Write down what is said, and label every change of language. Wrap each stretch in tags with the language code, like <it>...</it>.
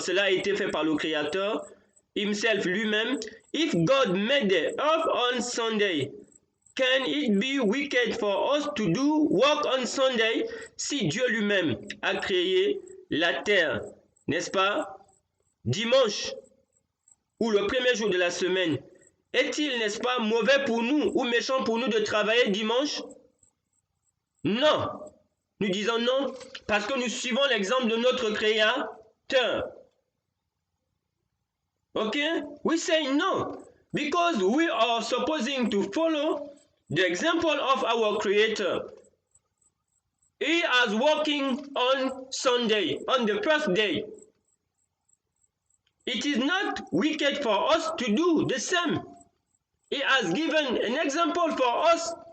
<fr>Cela a été fait par le Créateur, himself lui-même.</fr> <en>If God made the earth on Sunday, can it be wicked for us to do work on Sunday?</en> <fr>Si Dieu lui-même a créé la terre, n'est-ce pas? Dimanche, ou le premier jour de la semaine, est-il, n'est-ce pas, mauvais pour nous ou méchant pour nous de travailler dimanche? Non. Nous disons non, parce que nous suivons l'exemple de notre Créateur. Okay?</fr> <en>We say no, because we are supposing to follow the example of our Creator. He is working on Sunday, on the first day. It is not wicked for us to do the same. He has given an example for us.</en>